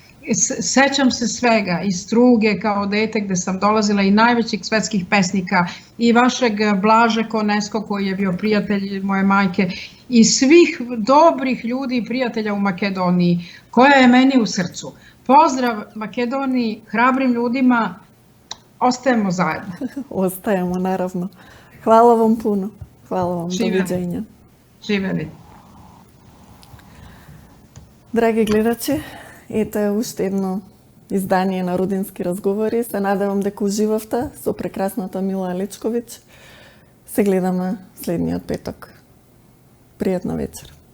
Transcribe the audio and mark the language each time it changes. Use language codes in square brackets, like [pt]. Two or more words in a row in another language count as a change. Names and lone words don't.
[sr] Sećam se svega, i Struge kao dete gde sam dolazila i najvećih svetskih pesnika i vašeg Blaže Konesko koji je bio prijatelj moje majke i svih dobrih ljudi i prijatelja u Makedoniji koja je meni u srcu. Pozdrav Makedoniji, hrabrim ljudima, ostajemo zajedno. Ostajemo, naravno. Hvala vam puno. Hvala vam, Živeli. doviđenja. Živeli. [mk] Драги гледачи, ето е уште едно издание на Рудински разговори. Се надевам дека уживавте со прекрасната Мила Аличковиќ. Се гледаме следниот петок. Пријатна вечер.